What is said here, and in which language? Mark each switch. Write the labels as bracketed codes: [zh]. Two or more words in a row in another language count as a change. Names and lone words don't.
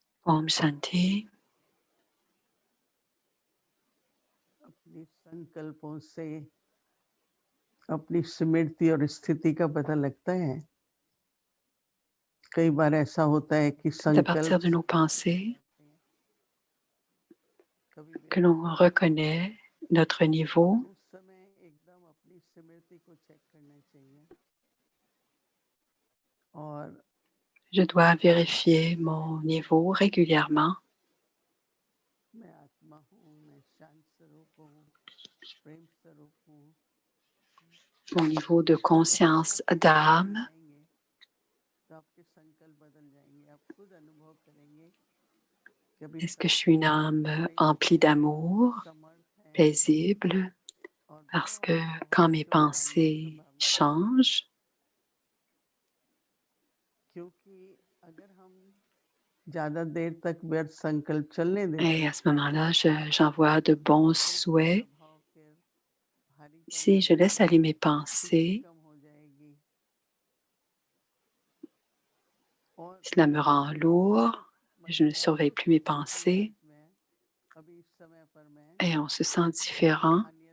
[hi] Om Shanti. अपने संकल्पों से अपनी स्मृति और स्थिति का पता लगता है। कई बार ऐसा होता है कि [fr] C'est à partir de nos pensées que l'on reconnaît notre niveau. [hi] उस समय एकदम अपनी स्मृति को चेक करना चाहिए और [fr] Je dois vérifier mon niveau régulièrement. [hi] मैं आत्मा हूँ, मैं शांत स्वरूप हूँ, प्रेम स्वरूप हूँ। [fr] Mon niveau de conscience d'âme. [hi] तो आपके संकल्प बदल जाएंगे, आप खुद अनुभव करेंगे। [fr] Est-ce que je suis une âme emplie d'amour, paisible? Parce que quand mes pensées changent, [hi] क्योंकि अगर हम ज़्यादा देर तक व्यर्थ संकल्प चलने दें, [fr] et à ce moment-là, j'envoie de bons souhaits. Si je laisse aller mes pensées, cela me rend lourd, je ne surveille plus mes pensées et on se sent différent.